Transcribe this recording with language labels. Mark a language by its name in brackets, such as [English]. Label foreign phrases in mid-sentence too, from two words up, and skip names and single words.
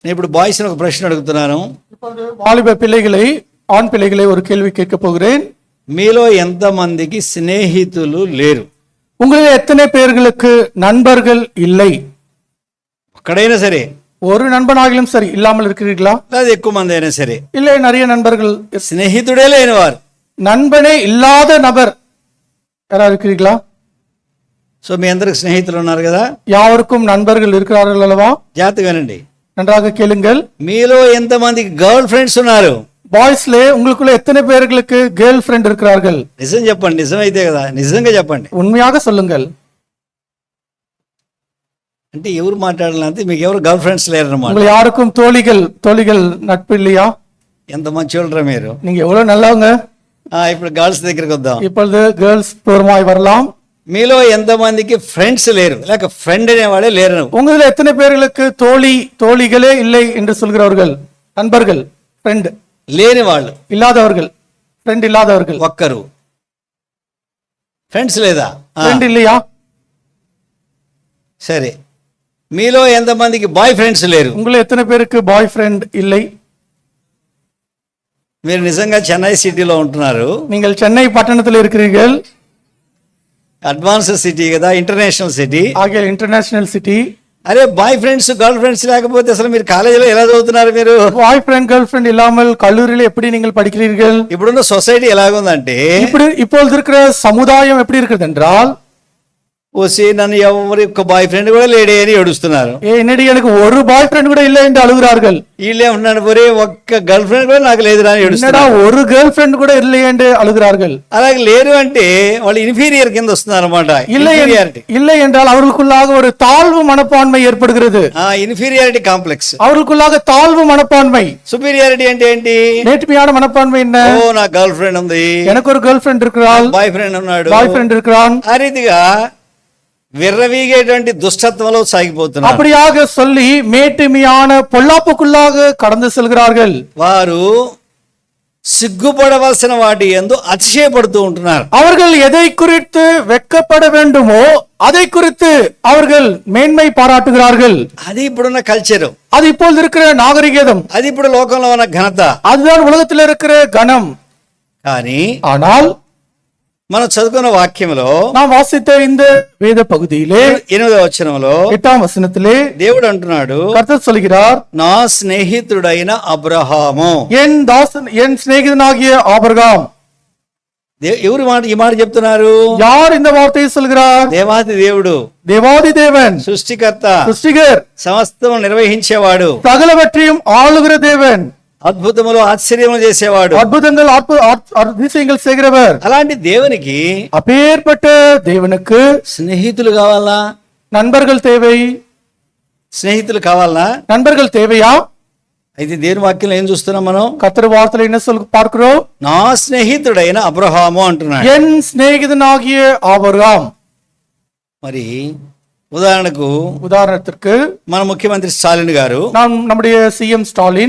[Telugu] నేను ఇప్పుడు బాయ్స్ ఒక ప్రశ్న అడుగుతున్నాను. [Tamil] வாலிப பிள்ளைகளை, ஆண் பிள்ளைகளை ஒரு கேள்வி கேட்க போகிறேன். [Telugu] మీలో ఎంత మందికి స్నేహితులు లేరు? [Tamil] உங்களில் எத்தனை பேர்களுக்கு நண்பர்கள் இல்லை? [Telugu] ఒక్కడైనా సరే, [Tamil] ஒரு நண்பனாகிலும் சரி இல்லாமல் இருக்கிறீர்களா? [Telugu] లేదా ఎక్కువ మంది అయినా సరే, [Tamil] இல்லை நிறைய நண்பர்கள், [Telugu] స్నేహితుడే లేనివారు, [Tamil] நண்பனே இல்லாத நபர் யாராவது இருக்கிறீர்களா? [Telugu] సో మీ అందరికి స్నేహితులు ఉన్నారు కదా, [Tamil] யாவருக்கும் நண்பர்கள் இருக்கிறார்கள் அல்லவா? [Telugu] జాగ్రత్తగా వినండి. [Tamil] நன்றாக கேளுங்கள். [Telugu] మీలో ఎంత మందికి [English] girl friends [Telugu] ఉన్నారు? [Tamil] பாய்ஸ்லே உங்களுக்குள்ள எத்தனை பேர்களுக்கு [English] girl friend [Tamil] இருக்கிறார்கள்? [Telugu] నిజం చెప్పండి, నిజమైతే కదా, నిజంగా చెప్పండి. [Tamil] உண்மையாக சொல்லுங்கள். [Telugu] అంటే ఎవరు మాట్లాడాలంటే మీకు ఎవరు [English] girl friends [Telugu] లేరన్నమాట. [Tamil] உங்கள் யாருக்கும் தோழிகள் நட்பு இல்லையா? [Telugu] ఎంత మంచి వాళ్ళరా మీరు. [Tamil] நீங்க எவ்வளவு நல்லவங்க. [Telugu] ఇప్పుడు గర్ల్స్ దగ్గరికి వద్దాం. [Tamil] இப்பொழுது கேர்ள்ஸ் பூர்வமாய் வரலாம். [Telugu] మీలో ఎంత మందికి ఫ్రెండ్స్ లేరు, లేక ఫ్రెండ్ అనేవాడే లేరు? [Tamil] உங்களில் எத்தனை பேர்களுக்கு தோழிகளே இல்லை என்று சொல்கிறவர்கள், நண்பர்கள், ஃப்ரெண்ட் [Telugu] లేని వాళ్ళు, [Tamil] இல்லாதவர்கள், ஃப்ரெண்ட் இல்லாதவர்கள், [Telugu] ఒక్కరు ఫ్రెండ్స్ లేదా? [Tamil] ஃப்ரெண்ட் இல்லையா? [Telugu] సరే, మీలో ఎంత మందికి [English] boy friends [Telugu] లేరు? [Tamil] உங்களில் எத்தனை பேருக்கு [English] boy friend [Tamil] இல்லை? [Telugu] మీరు నిజంగా చెన్నై సిటీలో ఉంటున్నారు. [Tamil] நீங்கள் சென்னை பட்டணத்தில் இருக்கிறீர்கள். [English] advance city [Telugu] కదా, [English] international city. [Tamil] ஆகிய [English] international city. [Telugu] అరే [English] boy friends girl friends [Telugu] లేకపోతే అసలు మీరు కాలేజీలో ఎలా చదువుతున్నారు? మీరు [English] boy friend girl friend [Tamil] இல்லாமல் கல்லூரியில் எப்படி நீங்கள் படிக்கிறீர்கள்? [Telugu] ఇప్పుడున్న సొసైటీ ఎలాగుందంటే, [Tamil] இப்பொழுது இருக்கிற సముదాయం எப்படி இருக்கிறது என்றால், [Telugu] ఓసి నన్ను ఎవరి ఒక్క [English] boy friend [Telugu] కూడా లేడే అని ఏడుస్తున్నారు. [Tamil] என்னடி எனக்கு ஒரு [English] boy friend [Tamil] கூட இல்லை என்று அழுகிறார்கள். [Telugu] వీళ్ళే ఉన్నాడు, ఒరే ఒక్క [English] girl friend [Telugu] కూడా నాకు లేదురా అని ఏడుస్తున్నారు. [Tamil] ஒரு [English] girl friend [Tamil] கூட இல்லை என்று அழுகிறார்கள். [Telugu] అలాగే లేరు అంటే వాళ్ళు ఇన్ఫీరియర్ కింద వస్తున్నారు అనమాట. [Tamil] இல்லை என்றால் அவர்களுக்குள்ளாக ஒரு தாழ்வு மனப்பான்மை ஏற்படுகிறது. [English] inferiority complex, [Tamil] அவர்களுக்குள்ளாக தாழ்வு மனப்பான்மை. [Telugu] సుపీరియారిటీ అంటే ఏంటి? [Tamil] நேர்மையான மனப்பான்மை என்ன? [Telugu] ఓ నా [English] girl friend [Telugu] ఉంది, [Tamil] எனக்கு ஒரு [English] girl friend [Tamil] இருக்கிறாள், [English] boy friend [Telugu] ఉన్నాడు, [English] boy friend [Tamil] இருக்கிறான். [Telugu] ఆ రీతిగా విర్రవీగేటువంటి దుష్టత్వంలో సాగిపోతున్నారు. [Tamil] அப்படியாக சொல்லி மேட்டுமையான பொல்லாப்புக்குள்ளாக கடந்து செல்கிறார்கள். [Telugu] వారు సిగ్గుపడవలసిన వాటి యందు అతిశయపడుతూ ఉంటున్నారు. [Tamil] அவர்கள் எதை குறித்து வெட்கப்பட வேண்டுமோ அதை குறித்து அவர்கள் மேன்மை பாராட்டுகிறார்கள். [Telugu] అది ఇప్పుడున్న కల్చర్, [Tamil] அது இப்பொழுது இருக்கிற நாகரிகம், [Telugu] అది ఇప్పుడు లోకంలో ఉన్న ఘనత, [Tamil] அதுதான் உலகத்தில் இருக்கிற கணம். [Telugu] కానీ [Tamil] ஆனால் [Telugu] మనం చదువుకున్న వాక్యంలో, [Tamil] நாம் வாசித்த இந்த வேத பகுதியிலே [Telugu] 8వ వచనంలో [Tamil] 8ஆம் వచனத்திலே [Telugu] దేవుడు అంటున్నాడు, [Tamil] கர்த்தர் சொல்கிறார், [Telugu] నా స్నేహితుడైన అబ్రహాము. [Tamil] என் தாசன், என் சிநேகிதனாகிய ஆபிரகாம். [Telugu] ఎవరు ఈ మాట చెప్తున్నారు? [Tamil] யார் இந்த வார்த்தையை சொல்கிறார்? [Telugu] దేవాది దేవుడు, [Tamil] தேவாதி தேவன், [Telugu] సృష్టికర్త, [Tamil] சிருஷ்டிகர், [Telugu] సమస్తం నిర్వహించేవాడు, [Tamil] சகலவற்றையும் ஆளுகிற தேவன், [Telugu] అద్భుతములు ఆశ్చర్యములు చేసేవాడు, [Tamil] அற்புதங்கள் அதிசயங்கள் செய்கிறவர். [Telugu] అలాంటి దేవునికి [Tamil] அப்பேற்பட்ட தேவனுக்கு [Telugu] స్నేహితులు కావాలా? [Tamil] நண்பர்கள் தேவை. [Telugu] స్నేహితులు కావాలా? [Tamil] நண்பர்கள் தேவையா? [Telugu] అయితే దేవుని వాక్యంలో ఏం చూస్తున్నాం మనం? [Tamil] கர்த்தர் வார்த்தையில என்ன சொல்ல பார்க்கிறோம்? [Telugu] నా స్నేహితుడైన అబ్రహాము అంటున్నాడు. [Tamil] என் சிநேகிதனாகிய ஆபிரகாம். [Telugu] మరి ఉదాహరణத்திற்கு మన ముఖ్యమంత్రి స్టాలిన్ గారు, [Tamil] நம்முடைய சிஎம் ஸ்டாலின்